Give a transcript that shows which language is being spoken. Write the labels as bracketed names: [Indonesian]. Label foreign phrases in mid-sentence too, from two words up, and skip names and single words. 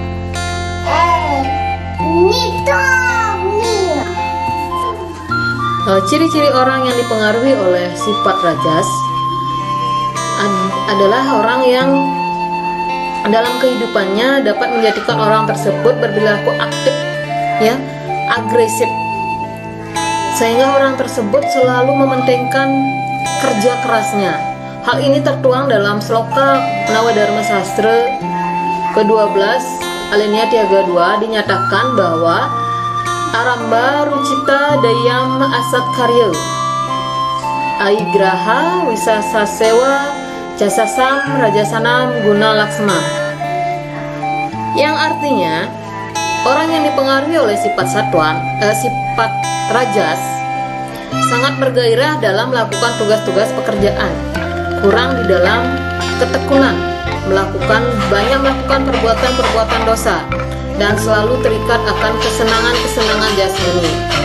[Indonesian] Ciri-ciri orang yang dipengaruhi oleh sifat rajas adalah orang yang dalam kehidupannya dapat menjadikan orang tersebut berperilaku aktif, ya, agresif, sehingga orang tersebut selalu mementingkan kerja kerasnya. Hal ini tertuang dalam Sloka Nawadharma Sastra ke-12 alinea 32, dinyatakan bahwa [Sanskrit] Aramba Rucita Dayam Asat Karya Aigraha Wisasa Sewa Jasasam Rajasanam Guna Laksma, [Indonesian] yang artinya orang yang dipengaruhi oleh sifat satwa, sifat rajas, sangat bergairah dalam melakukan tugas-tugas pekerjaan, kurang di dalam ketekunan, melakukan perbuatan-perbuatan dosa, dan selalu terikat akan kesenangan-kesenangan jasmani.